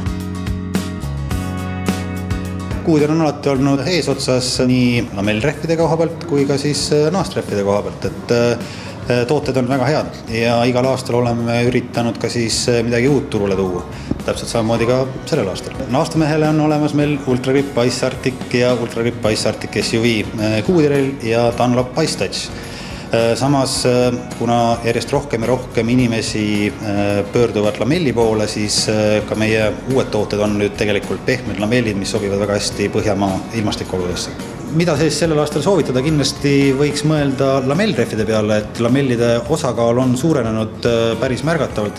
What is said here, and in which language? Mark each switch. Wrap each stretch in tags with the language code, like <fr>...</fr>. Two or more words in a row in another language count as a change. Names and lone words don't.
<et>Goodyear on alati olnud eesotsas nii lamellrehvide koha pealt kui ka siis naastrehvide koha pealt, et tooted on väga head ja igal aastal oleme üritanud ka siis midagi uut turule tuua. Täpselt samamoodi ka sellel aastal. Naastamehele on olemas meil Ultra Grip Ice Arctic ja Ultra Grip Ice Arctic SUV Goodyearil ja Dunlop Ice Touch. Samas, kuna järjest rohkem ja rohkem inimesi pöörduvad lamelli poole, siis ka meie uued tooted on nüüd tegelikult pehmed lamellid, mis sobivad väga hästi Põhjamaa ilmastikoludesse. Mida siis sellel aastal soovitada, kindlasti võiks mõelda lamellrehvide peale, et lamellide osakaal on suurenenud päris märgatavalt.</et>